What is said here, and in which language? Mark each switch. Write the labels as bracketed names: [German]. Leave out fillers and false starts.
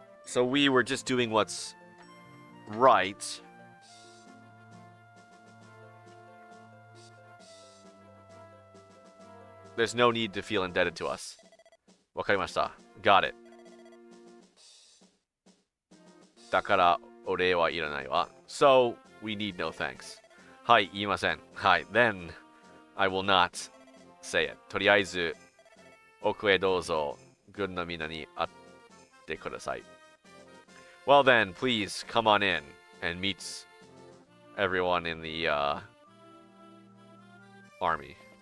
[English] So we were just doing what's right. There's no need to feel indebted to us. [Japanese] わかりました。 [English] Got it. [Japanese] だからお礼はいらないわ。 [English] So we need no thanks. [Japanese] はい、言いません。はい、 [English] then I will not say it. [Japanese] とりあえず奥へどうぞ。軍のみんなに会ってください。 [English] Well then, please come on in and meet everyone in the army.